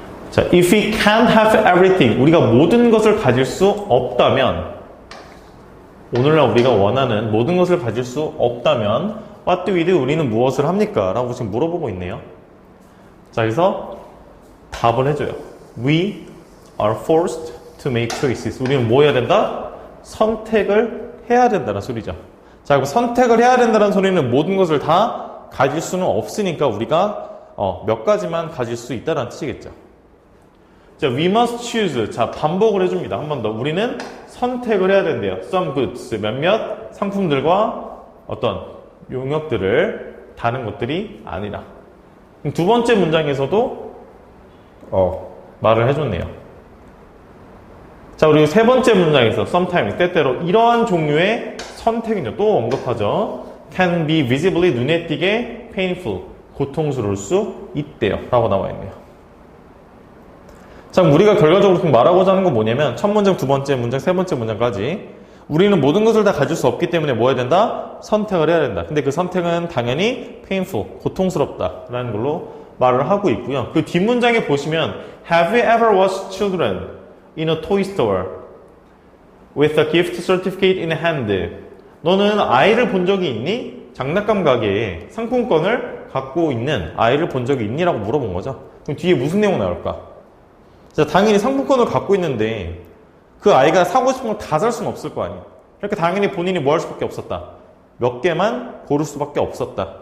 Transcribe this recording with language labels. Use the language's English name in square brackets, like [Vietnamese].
[Korean] 자, [English] if we can't have everything, [Korean] 우리가 모든 것을 가질 수 없다면, 오늘날 우리가 원하는 모든 것을 가질 수 없다면, [English] what do we do? [Korean] 우리는 무엇을 합니까? 라고 지금 물어보고 있네요. 자, 그래서 답을 해줘요. [English] We are forced to make choices. [Korean] 우리는 뭐 해야 된다? 선택을 해야 된다는 소리죠. 자, 그럼 선택을 해야 된다는 소리는 모든 것을 다 가질 수는 없으니까 우리가 몇 가지만 가질 수 있다는 뜻이겠죠. 자, [English] we must choose. [Korean] 자, 반복을 해줍니다. 한 번 더. 우리는 선택을 해야 된대요. [English] Some goods. [Korean] 몇몇 상품들과 어떤 용역들을 다른 것들이 아니라. 두 번째 문장에서도 말을 해줬네요. 자, 그리고 세 번째 문장에서 sometimes, 때때로 이러한 종류의 선택은요, 또 언급하죠. [English] can be visibly, [Korean] 눈에 띄게 painful, 고통스러울 수 있대요. 라고 나와 있네요. 자, 우리가 결과적으로 말하고자 하는 건 뭐냐면, 첫 문장, 두 번째 문장, 세 번째 문장까지 우리는 모든 것을 다 가질 수 없기 때문에 뭐 해야 된다? 선택을 해야 된다. 근데 그 선택은 당연히 painful, 고통스럽다. 라는 걸로 말을 하고 있고요. 그 뒷문장에 보시면 [English] Have you ever watched children in a toy store with a gift certificate in hand? [Korean] 너는 아이를 본 적이 있니? 장난감 가게에 상품권을 갖고 있는 아이를 본 적이 있니? 라고 물어본 거죠. 그럼 뒤에 무슨 내용 나올까? 자, 당연히 상품권을 갖고 있는데 그 아이가 사고 싶은 걸 다 살 수는 없을 거 아니에요. 그러니까 당연히 본인이 뭐 할 수밖에 없었다. 몇 개만 고를 수밖에 없었다.